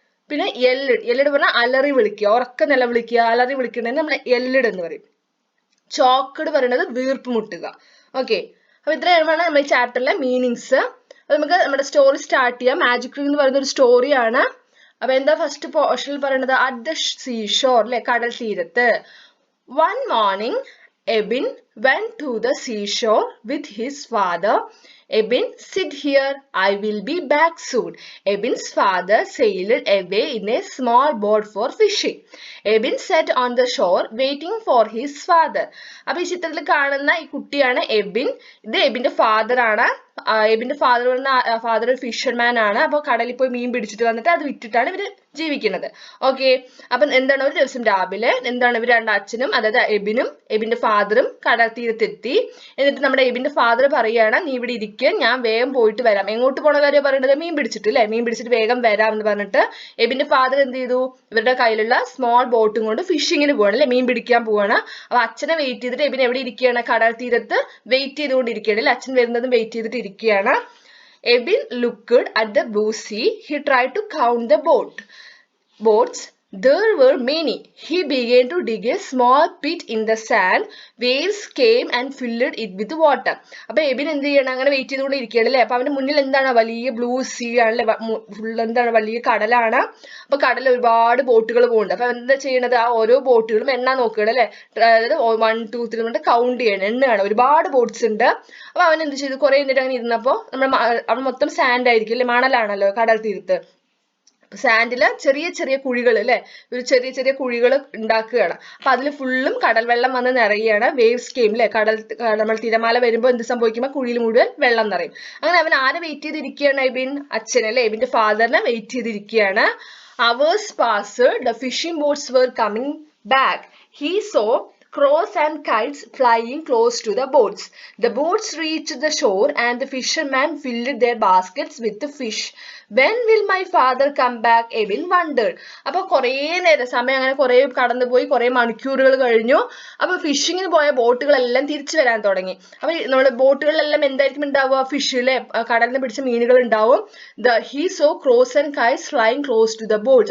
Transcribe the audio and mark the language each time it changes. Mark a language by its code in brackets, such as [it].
[ml] പിന്നെ എല്ലിഡ് പറഞ്ഞാൽ അലറി വിളിക്കുക, ഉറക്ക നിലവിളിക്കുക, അലറി വിളിക്കണേന് നമ്മൾ എല്ലിഡ് എന്ന് പറയും. ചോക്കഡ് പറയുന്നത് വീർപ്പ് മുട്ടുക. ഓക്കെ, അപ്പൊ ഇത്രയാണ് നമ്മൾ ഈ ചാപ്റ്ററിലെ മീനിങ്സ്. അപ്പൊ നമുക്ക് നമ്മുടെ സ്റ്റോറി സ്റ്റാർട്ട് ചെയ്യാം. മാജിക് റിംഗ് എന്ന് പറയുന്ന ഒരു സ്റ്റോറിയാണ്. അപ്പൊ എന്താ ഫസ്റ്റ് പോർഷനിൽ പറയുന്നത്? [en] at the seashore [ml] അല്ലെ, കടൽ തീരത്ത്. [en] One morning, Ebin went to the seashore with his father. Ebin, sit here, I will be back soon. Ebin's father sailed away in a small boat for fishing. Ebin sat on the shore waiting for his father. [ml] അപ്പൊ ഈ ചിത്രത്തിൽ കാണുന്ന ഈ കുട്ടിയാണ് എബിൻ. ഇത് എബിന്റെ father ആണ്. എബിന്റെ father ഒരു fisherman ആണ്. അപ്പൊ കടലിൽ പോയി മീൻ പിടിച്ചിട്ട് വന്നിട്ട് അത് വിറ്റിട്ടാണ് ഇവര് ജീവിക്കുന്നത്. ഓക്കെ, അപ്പൊ എന്താണ്? ഒരു ദിവസം രാവിലെ എന്താണ് ഇവർ അച്ഛനും അതായത് എബിനും എബിന്റെ ഫാദറും കടൽ തീരത്തെത്തി. എന്നിട്ട് നമ്മുടെ എബിന്റെ ഫാദർ പറയുകയാണ്, നീ ഇവിടെ ഇരിക്കുക, ഞാൻ വേഗം പോയിട്ട് വരാം. എങ്ങോട്ട് പോണ കാര്യം പറയുന്നത്? മീൻ പിടിച്ചിട്ട് അല്ലെ, മീൻ പിടിച്ചിട്ട് വേഗം വരാം എന്ന് പറഞ്ഞിട്ട് എബിന്റെ ഫാദർ എന്ത് ചെയ്തു? ഇവരുടെ കയ്യിലുള്ള സ്മോൾ ബോട്ടും കൊണ്ട് ഫിഷിങ്ങിന് പോവാണ് അല്ലെ, മീൻ പിടിക്കാൻ പോവാണ്. അപ്പൊ അച്ഛനെ വെയിറ്റ് ചെയ്തിട്ട് എബിൻ എവിടെ ഇരിക്കുകയാണ്? കടൽ തീരത്ത് വെയിറ്റ് ചെയ്തുകൊണ്ടിരിക്കുകയാണ് അല്ലെ. അച്ഛൻ വരുന്നതും വെയിറ്റ് ചെയ്തിട്ട് ഇരിക്കുകയാണ്. [en] Ebin looked at the blue sea. He tried to count the boats. There were many. He began to dig a small pit in the sand. Waves came and filled it with water. [ml] അപ്പൊ എബിൻ എന്ത് ചെയ്യണം? അങ്ങനെ wait ചെയ്തുകൊണ്ട് ഇരിക്കുകയാണ് അല്ലെ. അപ്പൊ അവന്റെ മുന്നിൽ എന്താണ്? വലിയ ബ്ലൂ സീ ആണല്ലേ, ഫുൾ എന്താണ്? വലിയ കടലാണ്. അപ്പൊ കടലിൽ ഒരുപാട് ബോട്ടുകൾ പോകുന്നുണ്ട്. അപ്പൊ എന്താ ചെയ്യണത്? ആ ഓരോ ബോട്ടുകളും എണ്ണാൻ നോക്കുകയാണ് അല്ലെ. അതായത് 1, 2, 3 കൊണ്ട് കൗണ്ട് ചെയ്യണം, എണ്ണയാണ്. ഒരുപാട് ബോട്ട്സ് ഉണ്ട്. അപ്പൊ അവൻ എന്ത് ചെയ്തു? കുറെ എന്നിട്ട് അങ്ങനെ ഇരുന്നപ്പോ അവിടെ മൊത്തം സാൻഡ് ആയിരിക്കും അല്ലെ, മണലാണല്ലോ കടൽ തീരത്ത്. സാൻഡില് ചെറിയ ചെറിയ കുഴികൾ അല്ലെ, ഒരു ചെറിയ ചെറിയ കുഴികൾ ഉണ്ടാക്കുകയാണ്. അപ്പൊ അതിൽ ഫുള്ളും കടൽ വെള്ളം വന്ന് നിറയുകയാണ്. [en] waves came [ml] അല്ലെ, നമ്മൾ തിരമാല വരുമ്പോൾ എന്ത് സംഭവിക്കുമ്പോൾ കുഴിയിൽ മുഴുവൻ വെള്ളം നിറയും. അങ്ങനെ അവൻ ആരെ വെയിറ്റ് ചെയ്തിരിക്കുകയാണ്? എബിൻ അച്ഛൻ അല്ലെ, എബിന്റെ ഫാദറിനെ വെയിറ്റ് ചെയ്തിരിക്കുകയാണ്. [en] Hours passed. The fishing boats were coming back. He saw crows and kites flying close to the boats. The boats reached the shore and the fishermen filled their baskets with the fish. When will my father come back? Ebin wondered. [ml] അപ്പൊ കുറേ നേരം സമയം അങ്ങനെ കുറെ കടന്നുപോയി, കുറെ മണിക്കൂറുകൾ കഴിഞ്ഞു. അപ്പൊ ഫിഷിങ്ങിന് പോയ ബോട്ടുകളെല്ലാം തിരിച്ചു വരാൻ തുടങ്ങി. അപ്പൊ നമ്മുടെ ബോട്ടുകളിലെല്ലാം എന്തായിരിക്കും ഉണ്ടാവുക? ഫിഷിലെ കടലിൽ നിന്ന് പിടിച്ച മീനുകൾ ഉണ്ടാവും. [en] He saw crows and kites flying close to the boats.